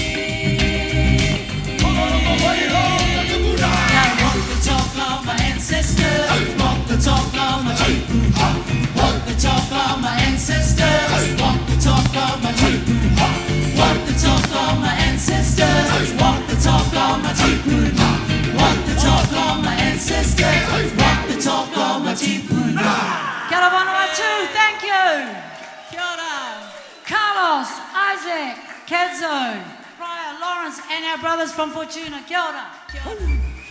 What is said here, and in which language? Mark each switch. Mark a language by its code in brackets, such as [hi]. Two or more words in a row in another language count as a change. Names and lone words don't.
[en] Walk the talk of my tipuna, walk the talk of my ancestors, walk the talk of my tipuna, walk the talk of my ancestors, walk the talk of my tipuna, walk the talk of my ancestors, walk the talk of my tipuna. [mi] Kia ora Vanuatu, [en] thank you. [mi] Kia ora. [en] Carlos, Isaac, Kedzo, Brian, Lawrence, and our brothers from Fortuna. [mi] Kia ora. Kia ora.